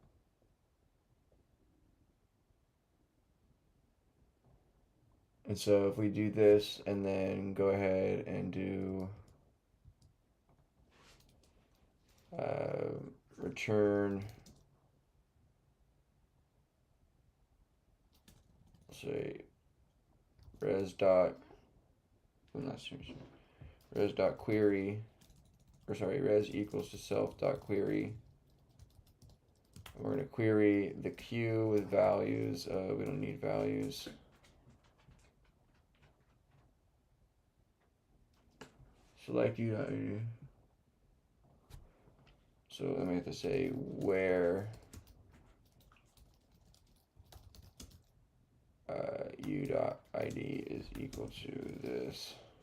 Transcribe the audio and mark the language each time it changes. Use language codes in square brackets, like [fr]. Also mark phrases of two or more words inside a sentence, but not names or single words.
[en] And so if we do this and then go ahead and do return, say res dot, well, not seriously, res dot query, or sorry, res equals to self dot query. We're going to query the queue with values. We don't need values. Select u.id. So then we have to say where u.id is equal to this.